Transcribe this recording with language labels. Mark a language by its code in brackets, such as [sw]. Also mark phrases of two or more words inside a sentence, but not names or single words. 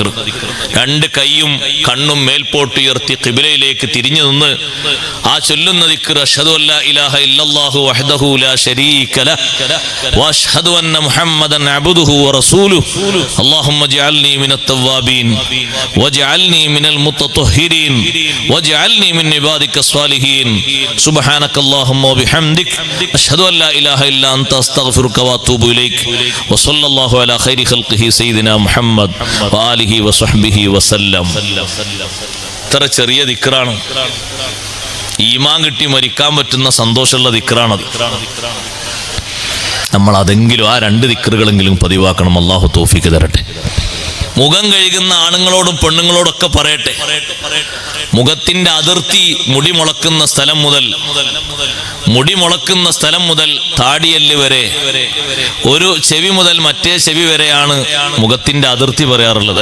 [ml] 2 കൈയും കണ്ണും മേൽപോട്ടുയർത്തി ഖിബ്ലയിലേക്ക് തിരിഞ്ഞു നിന്ന് ആ ചൊല്ലുന്ന ദിക്ർ [ar] أشهد أن لا إله إلا الله وحده لا شريك له وأشهد أن محمدا عبده ورسوله اللهم اجعلني من التوابين واجعلني من المتطهرين واجعلني من عبادك صالحين سبحانك اللهم وبحمدك أشهد أن لا إله إلا أنت أستغفرك وأتوب إليك وصلى الله على خير خلقه سيدنا محمد وآله وصحبه وسلم. [ml] ഇത്ര ചെറിയ ദിക്റാണ്, ഈമാൻ കിട്ടി മരിക്കാൻ പറ്റുന്ന സന്തോഷമുള്ള ദിക്റാണത്. നമ്മൾ അതെങ്കിലും ആ 2 ദിക്റുകളെങ്കിലും പതിവാക്കണം. അല്ലാഹു തൗഫീഖ് തരട്ടെ. മുഖം കഴുകുന്ന ആണുങ്ങളോടും പെണ്ണുങ്ങളോടൊക്കെ പറയട്ടെ, മുഖത്തിന്റെ അതിർത്തി മുടി മുളക്കുന്ന സ്ഥലം മുതൽ താടിയല്ല് വരെ, ഒരു ചെവി മുതൽ മറ്റേ ചെവി വരെയാണ് മുഖത്തിന്റെ അതിർത്തി പറയാറുള്ളത്.